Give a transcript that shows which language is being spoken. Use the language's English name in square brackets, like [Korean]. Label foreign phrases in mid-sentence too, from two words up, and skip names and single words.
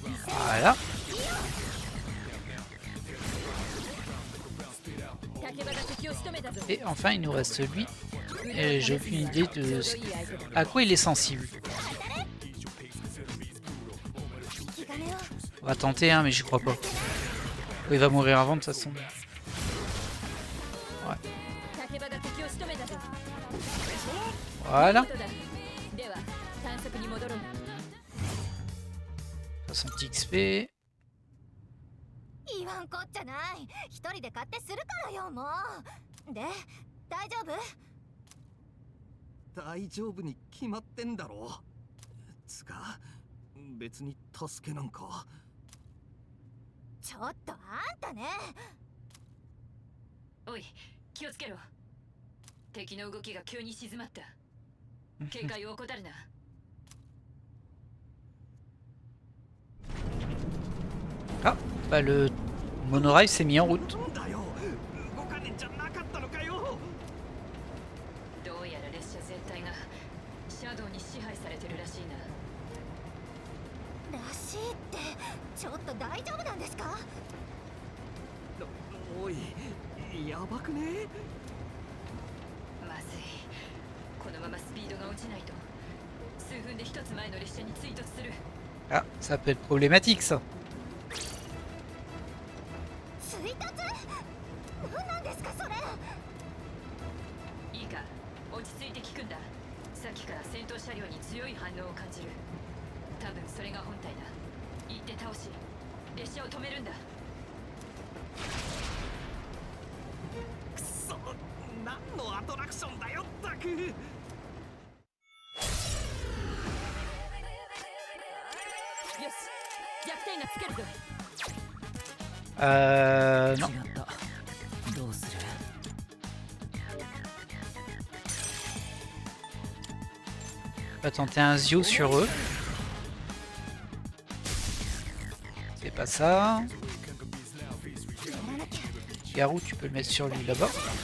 [French] Voilà. [Japanese] 竹場が敵を仕留めたぞ。 [French] Et enfin, il nous reste lui. Et j'ai aucune idée de à quoi il est sensible. [Japanese] 引き金を [French] On va tenter, hein, mais j'y crois pas. Il va mourir avant de toute façon. [Japanese] 竹場が敵を仕留めたぞ。 [French] Voilà. [Japanese] ことだ。では探索に戻ろう。 [French] 60 XP. [Japanese] 言わんこっちゃない。一人で勝手するからよ、もう。で、大丈夫？大丈夫に決まってんだろ。つか別に助けなんか。ちょっとあんたね。おい、気をつけろ。敵の動きが急に静まった。警戒を怠るな。 [French] Ah, bah le monorail s'est mis en route. [Japanese] なんだよ。動かねんじゃなかったのかよ。どうやら列車全体がシャドウに支配されてるらしいな。らしいって、ちょっと大丈夫なんですか？おい、やばくね？まずい。このままスピードが落ちないと数分で一つ前の列車に追突する。 [French] Ah, ça peut être problématique ça. [Japanese] 追突？何なんですかそれ？いいか、落ち着いて聞くんだ。さっきから戦闘車両に強い反応を感じる。多分それが本体だ。行って倒し、列車を止めるんだ。くそ、何のアトラクションだよったく。よし、弱点がつけるぞ。 [French] Non. [Japanese] 違ったどうする [French] On va tenter un Zio sur eux. C'est pas ça. Garou, tu peux le mettre sur lui là-bas.